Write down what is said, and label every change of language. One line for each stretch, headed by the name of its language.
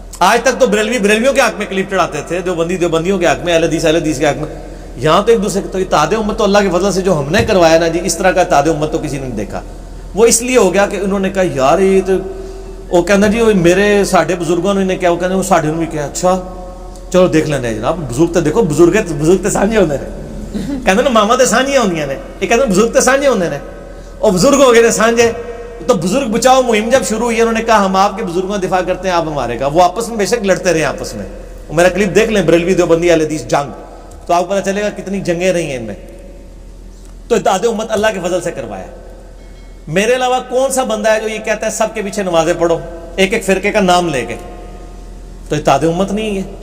Urdu: آج تک تو بریلویوں کے حق میں کلپ چڑھاتے تھے، دیوبندیوں کے حق میں، اہل حدیث کے حق میں. یہاں تو ایک دوسرے تو اتحاد امت تو اللہ کے فضل سے جو ہم نے کروایا نا جی، اس طرح کا اتحاد امت تو کسی نے نہیں دیکھا. وہ اس لیے ہو گیا کہ انہوں نے کہا یار یہ تو وہ کہنا جی میرے ساڈے بزرگوں نے کیا، وہ کہنے وہ ساڈے نے بھی کیا، اچھا چلو دیکھ لینا جناب. بزرگ تو دیکھو،
Punjabi: بزرگ تے سانجے ہوندے نے، کہندے نا ماما تے سانجیاں ہوندیاں نے، یہ کہندے بزرگ تے سانجے ہوندے نے، اور بزرگ ہو گئے نے سانجے.
Urdu: تو بزرگ بچاؤ مہم جب شروع ہوئی، انہوں نے کہا ہم آپ کے بزرگوں کا دفاع کرتے ہیں، آپ ہمارے کا. وہ آپس میں بے شک لڑتے رہے آپس میں. میرا کلپ دیکھ لیں بریلوی دیوبندی اہل حدیث جنگ، تو آپ کو پتہ چلے گا کتنی جنگیں رہی ہیں ان میں. تو اتحاد امت اللہ کے فضل سے کروایا. میرے علاوہ کون سا بندہ ہے جو یہ کہتا ہے سب کے پیچھے نمازیں پڑھو ایک ایک فرقے کا نام لے کے؟ تو اتحاد امت نہیں ہے.